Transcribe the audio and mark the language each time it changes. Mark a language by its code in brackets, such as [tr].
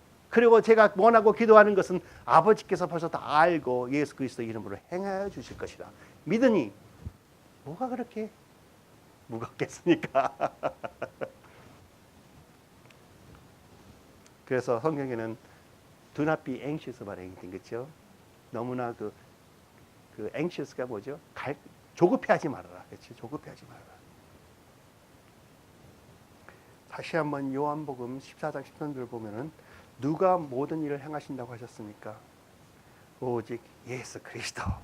[ko] 그리고 제가 원하고 기도하는 것은 아버지께서 벌써 다 알고 예수 그리스도 이름으로 행하여 주실 것이라 믿으니 뭐가 그렇게 무겁겠습니까? 그래서 성경에는 [en] Do not be anxious about anything, [ko] 그렇죠? 너무나 그 anxious가 뭐죠? 조급해하지 말아라, 그렇죠? 조급해하지 말아라. 다시 한번 요한복음 14장 10절을 보면은 누가 모든 일을 행하신다고 하셨습니까? 오직 예수 그리스도.